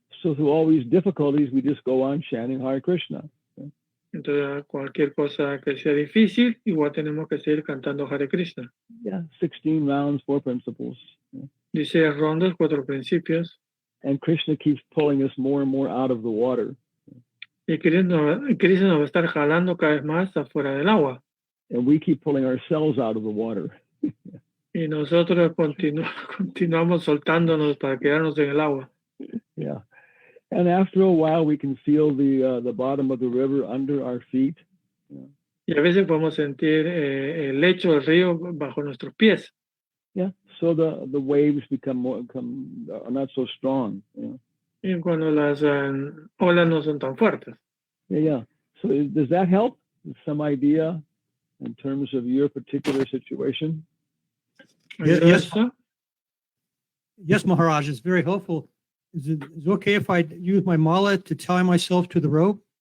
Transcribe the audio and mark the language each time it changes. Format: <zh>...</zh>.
<en>So through all these difficulties, we just go on chanting Hare Krishna.</en> <es>Entonces, cualquier cosa que sea difícil, igual tenemos que seguir cantando Hare Krishna.</es> <en>Yeah, 16 rounds, 4 principles.</en> <es>16 rondas, 4 principios.</es> <en>And Krishna keeps pulling us more and more out of the water.</en> <es>Y Krishna nos va a estar jalando cada vez más afuera del agua.</es> <en>And we keep pulling ourselves out of the water.</en> <es>Y nosotros continuamos soltándonos para quedarnos en el agua.</es> <en>Yeah. And after a while, we can feel the bottom of the river under our feet.</en> <es>Y a veces podemos sentir el lecho del río bajo nuestros pies.</es> <en>Yeah. So the waves are not so strong.</en> <es>Y cuando las olas no son tan fuertes.</es> <en>Yeah. So does that help? Some idea in terms of your particular situation? Yes, Maharaj, it's very helpful. Is it okay if I use my mala to tie myself to the rope?</en>